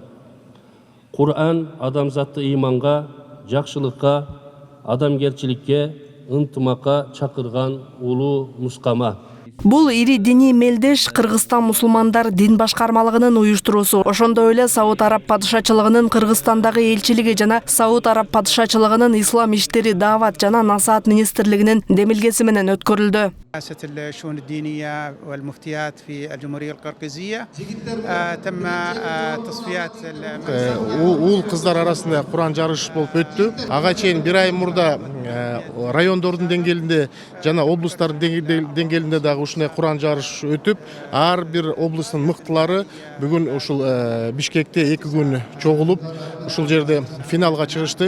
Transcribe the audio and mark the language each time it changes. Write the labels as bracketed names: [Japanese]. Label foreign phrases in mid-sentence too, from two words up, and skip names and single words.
[Kyrgyz] Куран адамзатты ыйманга, жакшылыкка, адамгерчиликке, ынтымакка чакырган улуу нускама. Бул ири диний мелдеш Кыргызстан мусулмандар дин башкармалыгынын уюштуруусу. Ошондой эле Сауд Араб падышачылыгынын Кыргызстандагы элчилиги жана Сауд Араб падышачылыгынын ислам иштери даават жана насаат министрлигинин демилгеси менен өткөрүлдү. [Arabic] رئاسة الشؤون الدينية والمفتيات في الجمهورية القرقيزية تم تصفيات [Kyrgyz] Ул кыздар арасында Куран жарышы болуп өттү. Ага чейин бир ай мурда райондордун деңгээлинде жана облустардын деңгээлинде дагы ушундай Куран жарышы өтүп, ар бир облустун мыктылары бүгүн ушул Бишкекте 2 күн чогулуп, ушул жерде финалга чыгышты.